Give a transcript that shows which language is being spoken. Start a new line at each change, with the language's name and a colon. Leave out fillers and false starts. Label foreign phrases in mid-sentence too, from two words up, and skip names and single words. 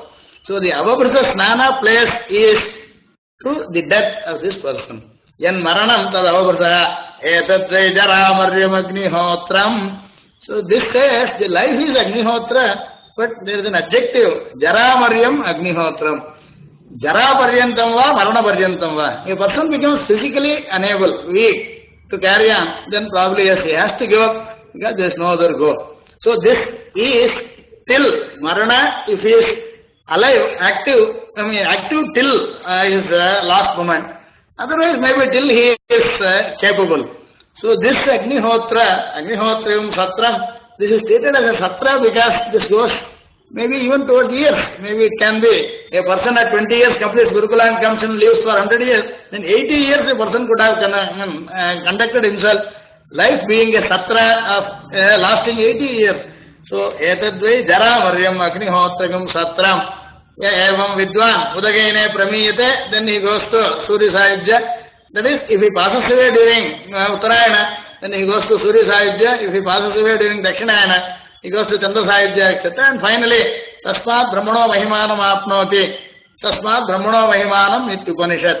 English: So the
Sanskrit: Avabrata snana
English: place is to the death of this person.
Sanskrit: Yan Maranam Tad Avabrataha Etat Jaramaryam Agnihotram.
English: So this says the life is Agnihotra, but there is an adjective,
Sanskrit: Jaramaryam Agnihotram. Jara Paryantam va, Marana Paryantam va.
English: A person becomes physically unable, weak to carry on, then probably yes, he has to give up because there is no other go. So this is till Marana, if he is alive, active till his last moment. Otherwise, maybe till he is capable. So this
Sanskrit: Agnihotrium Satram,
English: this is stated as a Satra because this goes maybe even towards years. Maybe it can be a person at 20 years completes Gurukula and comes and lives for 100 years, then 80 years a person could have conducted himself, life being a Satra of lasting 80 years. So,
Sanskrit: Etadvai Jara Maryam Agnihotragam Satram. Evam Vidwan Udagene Pramiyate,
English: then he goes to Suri Sahibja. That is, if he passes away during Uttarayana, then he goes to Suri Sahibja. If he passes away during Dakshinayana, he goes to Chandra Sahibja, etc. And finally,
Sanskrit: Tasmat Brahmano Mahimanam Apnoti. Tasmat Brahmano Mahimanam Ityupanishad.